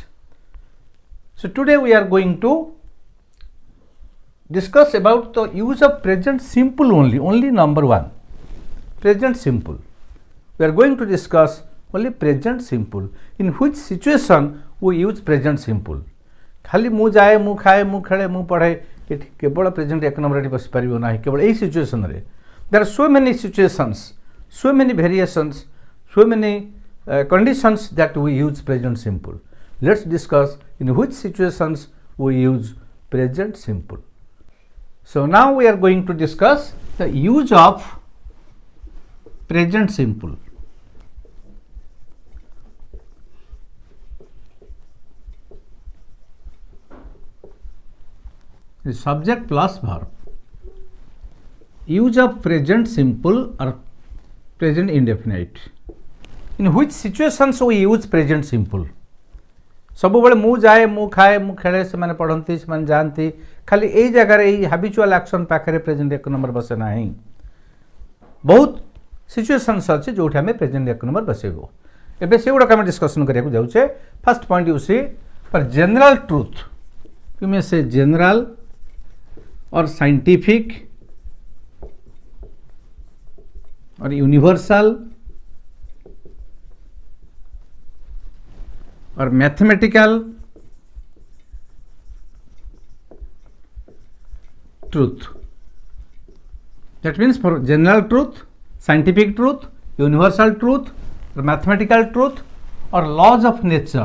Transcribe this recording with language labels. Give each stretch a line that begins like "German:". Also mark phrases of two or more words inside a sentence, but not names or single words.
English: So today we are going to discuss about the use of present simple only number 1, present simple. We are going to discuss only present simple. In which situation we use present simple.
Odia: ଖାଲି ମୁ ଯାଏ, ମୁ ଖାଏ, ମୁ ଖେଳେ, ମୁ ପଢ଼େ, ଏ କେବଳ present 1 ନମ୍ବର ରେ ବସ ପଡ଼ିବ ନାହିଁ, କେବଳ ଏଇ ସିଚୁଏସନ ରେ.
English: There are so many situations, so many variations, so many conditions that we use present simple. Let's discuss in which situations we use present simple. So now we are going to discuss the use of present simple. The subject plus verb. Use of present simple or present indefinite. In which situations we use present simple?
Odia: ସବ ବେଳେ ମୁ ଯାଏ, ମୁ ଖାଏ, ମୁ ଖେଳେ, ସେ ମାନେ ପଢ଼ନ୍ତି, ସେ ମାନେ ଜାଣନ୍ତି, ଖାଲି ଏଇ ଜାଗା ରେ
English: habitual action
Odia: ପାଖରେ ପ୍ରେଜେଣ୍ଟ 1 ନମ୍ବର ବସେ ନାହିଁ. ବହୁତ ସିଚୁଏସନ୍ସ ଅଛି ଯୋଉଠି ଆମେ ପ୍ରେଜେଣ୍ଟ 1 ନମ୍ବର ବସେଇବା. ଏବେ ସେ ଗୁଡ଼ା ଆମେ ଡିସକସନ କରିବାକୁ ଯାଉଛେ.
English: first point you see for general truth, you may say general or scientific or universal or mathematical truth. That means for general truth, scientific truth, universal truth, mathematical truth or laws of nature.